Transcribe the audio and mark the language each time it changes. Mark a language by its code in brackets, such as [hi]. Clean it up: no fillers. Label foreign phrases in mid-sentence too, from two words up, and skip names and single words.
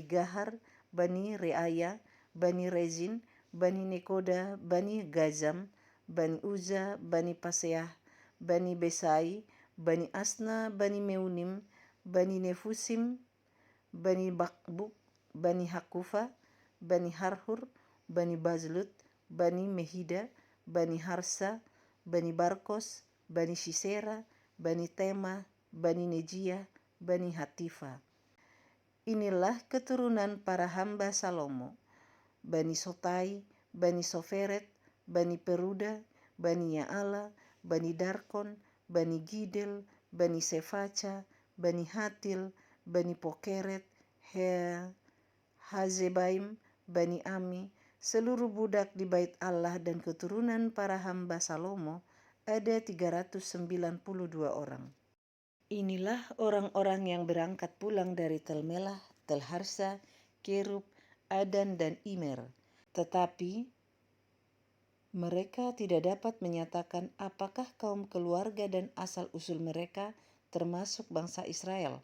[id] Gahar, Bani Reaya, Bani Rezin, Bani Nekoda, Bani Gazam, Bani Uza, Bani Paseah, Bani Besai, Bani Asna, Bani Meunim, Bani Nefusim, Bani Bakbuk, Bani Hakufa, Bani Harhur, Bani Bazlut, Bani Mehida, Bani Harsa, Bani Barkos, Bani Sisera, Bani Tema, Bani Nejia, Bani Hatifa. Inilah keturunan para hamba Salomo, Bani Sotai, Bani Soferet, Bani Peruda, Bani Yaala, Bani Darkon, Bani Gidel, Bani Sefaca, Bani Hatil, Bani Pokeret, Hazebaim, Bani Ami, seluruh budak di bait Allah dan keturunan para hamba Salomo ada 392 orang. Inilah orang-orang yang berangkat pulang dari Tel Melah, Tel Harsa, Kerub, Adan dan Imer. Tetapi mereka tidak dapat menyatakan apakah kaum keluarga dan asal-usul mereka termasuk bangsa Israel.